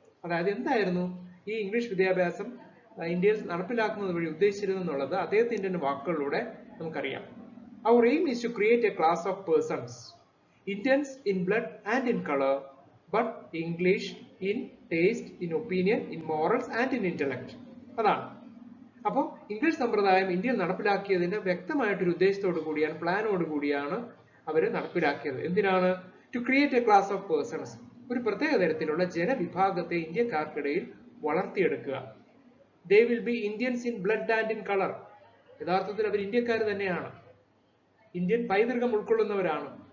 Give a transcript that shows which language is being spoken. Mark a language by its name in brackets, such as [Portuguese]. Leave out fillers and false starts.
[Malayalam] അതായത് എന്തായിരുന്നു ഈ ഇംഗ്ലീഷ് വിദ്യാഭ്യാസം ഇന്ത്യയിൽ നടപ്പിലാക്കുന്നത് വഴി ഉദ്ദേശിച്ചിരുന്നുള്ളത് അദ്ദേഹത്തിന്റെ വാക്കുകളിലൂടെ നമുക്കറിയാം. [English] Our aim is to create a class of persons, Indians in blood and in color, but English in taste, in opinion, in morals and in intellect. [Malayalam] അതാണ്. അപ്പോൾ ഇംഗ്ലീഷ് സമ്പ്രദായം ഇന്ത്യയിൽ നടപ്പിലാക്കിയതിന്റെ വ്യക്തമായിട്ടൊരു ഉദ്ദേശത്തോടു കൂടിയാണ്, പ്ലാനോട് കൂടിയാണ് അവർ നടപ്പിലാക്കിയത്. എന്തിനാണ്? [English] to create a class of persons, [Malayalam] ഒരു പ്രത്യേക തരത്തിലുള്ള ജനവിഭാഗത്തെ ഇന്ത്യക്കാർക്കിടയിൽ വളർത്തിയെടുക്കുക. [English] They will be Indians in blood and in colour. [Malayalam] യഥാർത്ഥത്തിൽ അവർ ഇന്ത്യക്കാർ തന്നെയാണ്, ഇന്ത്യൻ പൈതൃകം ഉൾക്കൊള്ളുന്നവരാണ്.